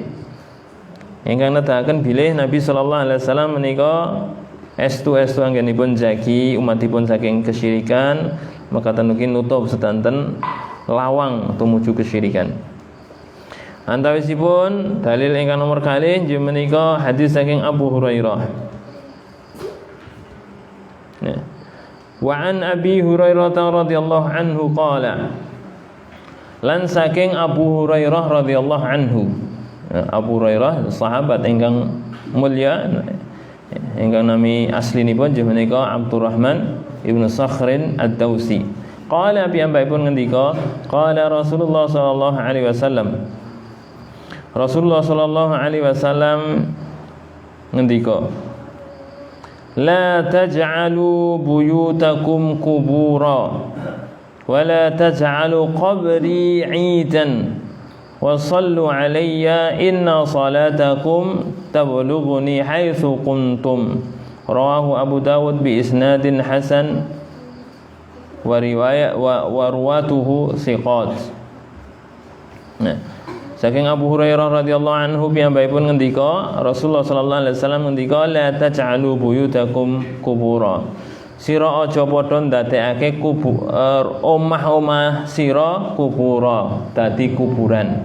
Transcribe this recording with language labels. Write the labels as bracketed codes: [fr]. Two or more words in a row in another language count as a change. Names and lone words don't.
[jv] Ingkang nedahaken bilih Nabi [ar] صلى الله عليه وسلم [jv] menika estu anggenipun jagi umatipun saking kesyirikan, maka tenuki nutup sedanten lawang tumuju kesyirikan. Antawisipun dalil ingkang nomor kalih inggih menika hadis saking Abu Hurairah. [ar] Nah, وعن أبي هريرة رضي الله عنه قال, [jv] lan saking Abu Hurairah [ar] رضي الله عنه. [jv] Abu Hurairah sahabat ingkang mulya ingkang nami aslinipun inggih menika Abdurrahman ibnu Sakhrin ad-Dausi. Qala piyambakipun ngendika, [ar] قال رسول الله صلى الله عليه وسلم. رسول الله صلى الله عليه وسلم ngendika, لا تجعلوا بيوتكم قبورا ولا تجعلوا قبري عيدا وصلوا علي إن صلاتكم تبلغني حيث كنتم. رواه أبو داود بإسناد حسن وروايات ورواته ثقات. [jv] Nah, saking Abu Hurairah [ar] رضي الله عنه [jv] piyambakipun ngendika, Rasulullah [ar] صلى الله عليه وسلم ngendika, لا تجعلوا بيوتكم قبورا. [jv] Sira aja padha ndadekake omah-omah sira kubura, dadi kuburan.